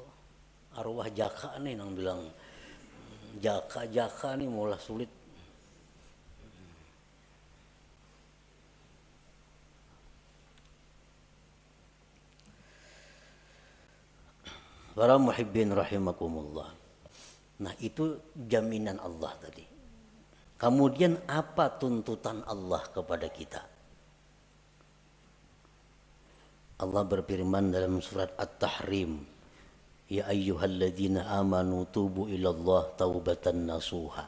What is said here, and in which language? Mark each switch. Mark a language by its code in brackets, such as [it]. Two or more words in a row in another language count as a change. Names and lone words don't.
[bjn] Arwah jaka nih yang bilang jaka nih mulai sulit. [id] Para [ar] محبين رحمكم الله. [id] Nah, itu jaminan Allah tadi. Kemudian apa tuntutan Allah kepada kita? Allah berfirman dalam surat At-Tahrim, [ar] يا أيها الذين آمنوا توبوا إلى الله توبة نصوحا.